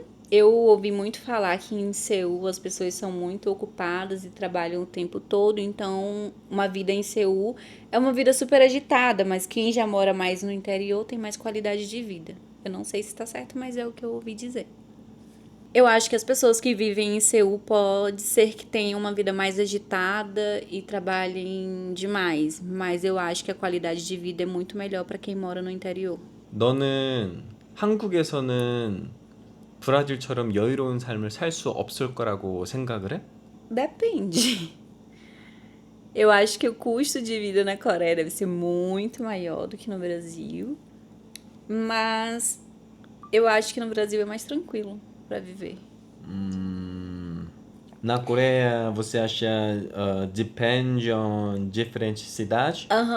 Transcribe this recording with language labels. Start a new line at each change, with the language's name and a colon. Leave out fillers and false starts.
Portuguese: Eu ouvi muito falar que em Seul as pessoas são muito ocupadas e trabalham o tempo todo, então uma vida em Seul é uma vida super agitada, mas quem já mora mais no interior tem mais qualidade de vida. Eu não sei se tá certo, mas é o que eu ouvi dizer. Eu acho que as pessoas que vivem em Seul pode ser que tenham uma vida mais agitada e trabalhem demais, mas eu acho que a qualidade de vida é muito melhor para quem mora no interior.
Korean: 너는 한국에서는 브라질처럼 여유로운 삶을 살 수 없을 거라고 생각을 해?
Portuguese: Depende. Eu acho que o custo de vida na Coreia deve ser muito maior do que no Brasil, mas eu acho que no Brasil é mais tranquilo para viver. Na Coreia você acha depende on diferente cidade?